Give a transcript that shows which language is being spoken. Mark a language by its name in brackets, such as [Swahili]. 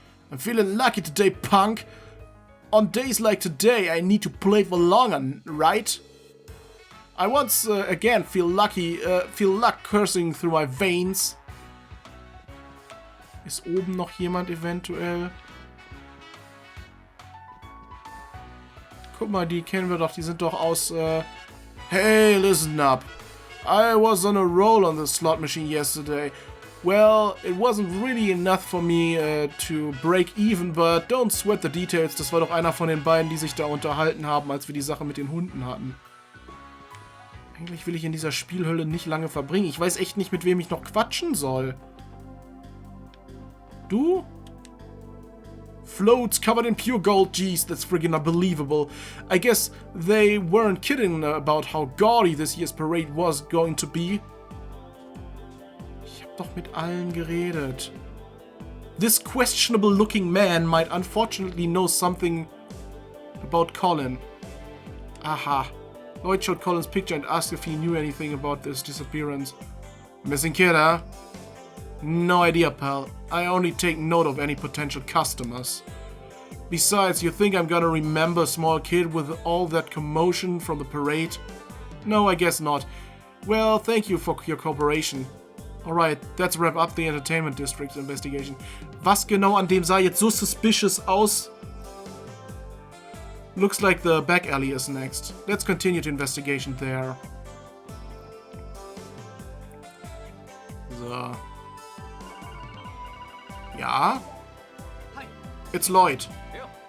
[English] I'm feeling lucky today, punk. On days like today, I need to play for longer, right? I once again feel luck coursing through my veins. [German] Ist oben noch jemand eventuell? Guck mal, die kennen wir doch. Die sind doch aus... [English] Hey, listen up. I was on a roll on the slot machine yesterday. Well, it wasn't really enough for me to break even, but don't sweat the details. [German] Das war doch einer von den beiden, die sich da unterhalten haben, als wir die Sache mit den Hunden hatten. Eigentlich will ich in dieser Spielhölle nicht lange verbringen. Ich weiß echt nicht, mit wem ich noch quatschen soll. Du? [English] Floats covered in pure gold. Geez, that's friggin' unbelievable. I guess they weren't kidding about how gaudy this year's parade was going to be. [German] Ich hab doch mit allen geredet. [English] This questionable-looking man might unfortunately know something about Colin. Aha. Lloyd showed Colin's picture and asked if he knew anything about this disappearance. Missing kid, huh? No idea, pal. I only take note of any potential customers. Besides, you think I'm gonna remember a small kid with all that commotion from the parade? No, I guess not. Well, thank you for your cooperation. Alright, let's wrap up the Entertainment District investigation. [German] Was genau an dem sah jetzt so suspicious aus? [English] Looks like the back alley is next. Let's continue the investigation there. So. [German] Ja? [English] Hi. It's Lloyd. Yeah.